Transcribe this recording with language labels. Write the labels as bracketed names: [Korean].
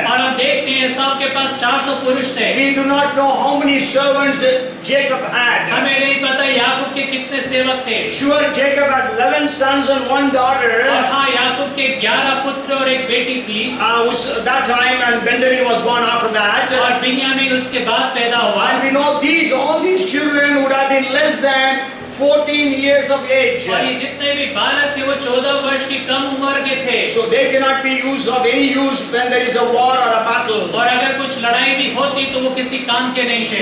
[Hindi] और हम देखते हैं एसाव के पास 400 पुरुष थे। [English] We do not know how many servants Jacob had. [Hindi] हमें नहीं पता याकूब के कितने सेवक थे। [English] Sure, Jacob had 11 sons and 1 daughter. [Hindi] और हाँ, याकूब के 11 पुत्र और एक बेटी थी। [English] That time, and Benjamin was born after that. [Hindi] और बिन्यामीन उसके बाद पैदा हुआ। [English] And we know all these children would have been less than 14 years of age. [Hindi] और ये जितने भी बालक थे वो 14 वर्ष की कम उम्र के थे। [English] So they cannot be of any use when there is a war or a battle. [Hindi] और अगर कुछ लड़ाई भी होती तो वो किसी काम के नहीं थे।